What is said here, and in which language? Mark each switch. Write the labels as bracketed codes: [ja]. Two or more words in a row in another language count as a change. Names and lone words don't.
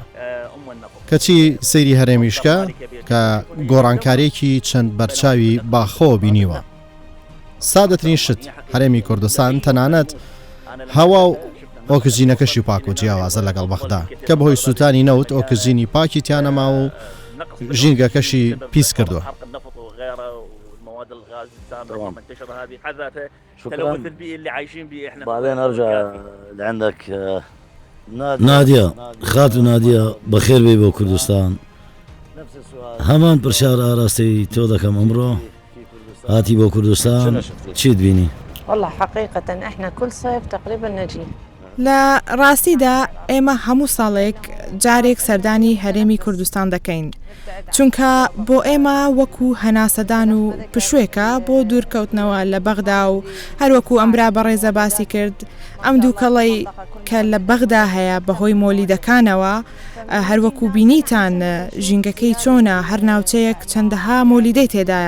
[ckb] کەچی سەیری هەرێمیشکە کە گۆڕانکارێکی چەند بەرچاوی باخۆ بینیوە. سادەترین شت هەرێمی کوردستان تەنانەت هەوا و ئۆکسجینەکەشی پاک و جیاوازە لەگەڵ بەغدا کە بەهۆی سووتانی نەوت ئۆکسجینی پاکی تیانەما و ژینگەکەشی پیس کردووە. [ar] بعدين ارجع لعندك [ckb] نادیە خات و نادیە بەخێر بێ بۆ کوردستان. هەمان پرسیار ئاراستی تۆ دەکەم ئەمڕۆ هاتی بۆ کوردستان چیت بینی؟ [ar] والله حقيقة احنا كل صيف تقريبا نجي. [ckb] لە ڕاستیدا ئێمە هەموو ساڵێک جارێک سەردانی هەرێمی کوردستان دەکەین چونکە بۆ ئێمە وەکو هەناسەدان و پشوێکە بۆ دوورکەوتنەوە لە بەغدا و هەروەکو ئەمرا بەڕێزە باسی کرد ئەم دوو کەڵی کە لە بەغدا هەیە بەهۆی مۆلیدەکانەوە هەروەکو بینیتان ژینگەکەی چۆنە هەر ناوچەیەک چەندەها مۆلیدەی تێدایە.